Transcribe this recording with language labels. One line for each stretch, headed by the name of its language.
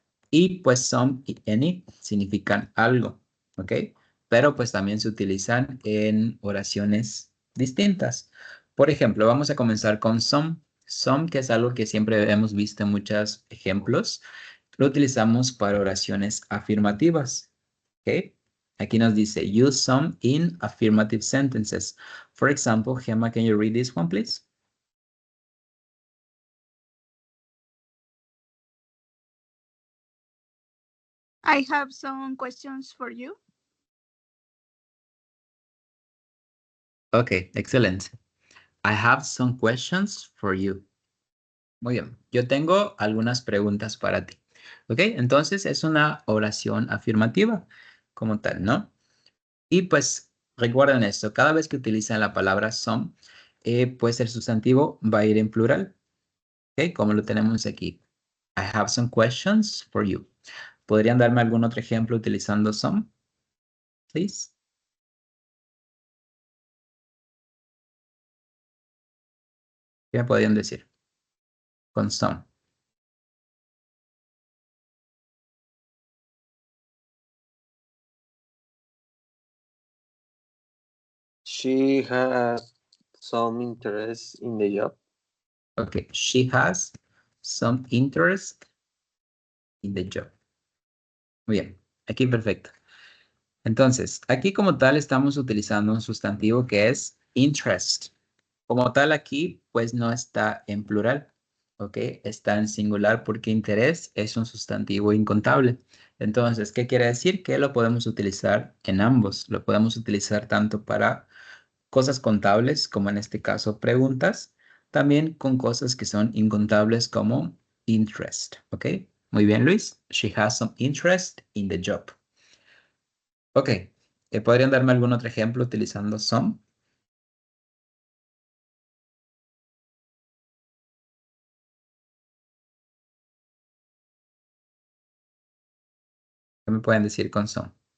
Spanish: Y pues some y any significan algo, ¿ok? Pero pues también se utilizan en oraciones distintas. Por ejemplo, vamos a comenzar con some. Some, que es algo que siempre hemos visto en muchos ejemplos, lo utilizamos para oraciones afirmativas, ¿ok? Aquí nos dice,
English: use some in affirmative sentences. For example, Gemma, can you read this one, please? I have some questions for you. Okay, excellent. I have some questions for you.
Spanish: Muy bien, yo tengo algunas preguntas para ti. ¿Ok? Entonces es una oración afirmativa como tal, ¿no? Y pues recuerden esto, cada vez que utilizan la palabra some, pues el sustantivo va a ir en plural. ¿Ok? Como lo tenemos aquí.
English: I have some questions for you.
Spanish: ¿Podrían darme algún otro ejemplo utilizando some?
English: Please.
Spanish: ¿Qué me podrían decir? Con some.
English: She has some interest in the job. Okay, she has some interest in the job.
Spanish: Muy bien, aquí perfecto. Entonces, aquí como tal estamos utilizando un sustantivo que es interest. Como tal aquí, pues no está en plural, ¿ok? Está en singular porque interés es un sustantivo incontable. Entonces, ¿qué quiere decir? Que lo podemos utilizar en ambos. Lo podemos utilizar tanto para cosas contables, como en este caso preguntas, también con cosas que son incontables como interest, ¿ok? Muy bien, Luis.
English: She has some interest in the job.
Spanish: Ok, ¿podrían darme algún otro ejemplo utilizando some? ¿Qué me pueden decir con some?